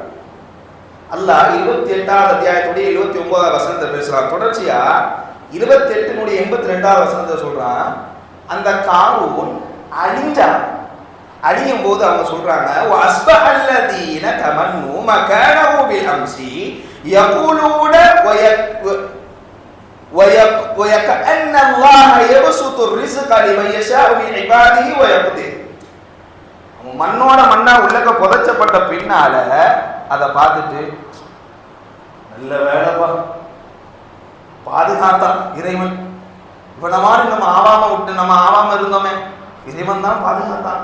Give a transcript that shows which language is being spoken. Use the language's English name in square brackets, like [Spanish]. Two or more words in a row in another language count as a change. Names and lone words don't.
[Tamil] அல்லாஹ் 28வது அத்தியாயத்துடைய 79வது வசனத்தை பேசுறான். தொடர்ச்சியா 28 82வது வசனத்தை சொல்றான். அந்த காரூன் அழிஞ்சான். அழியும் போது அவங்க சொல்றாங்க, [Arabic] وأصبح الذين تمنوا مكانه بالأمس يقولون وَيَكَأَنَّ اللَّهَ يَبْسُطُ الرِّزْقَ لِمَن يَشَاءُ مِنْ عِبَادِهِ وَيَقْدِرُ. [Tamil] மண்ணோட மண்ணா உள்ளக்க புதைச்சப்பட்ட பின்னால அதை பார்த்துட்டு, நல்ல வேலைப்பா பாதுகாத்தான் இறைவன், இவன மாதிரி நம்ம ஆவாம இருந்தோமே, இறைவன் தான் பாதுகாத்தான்.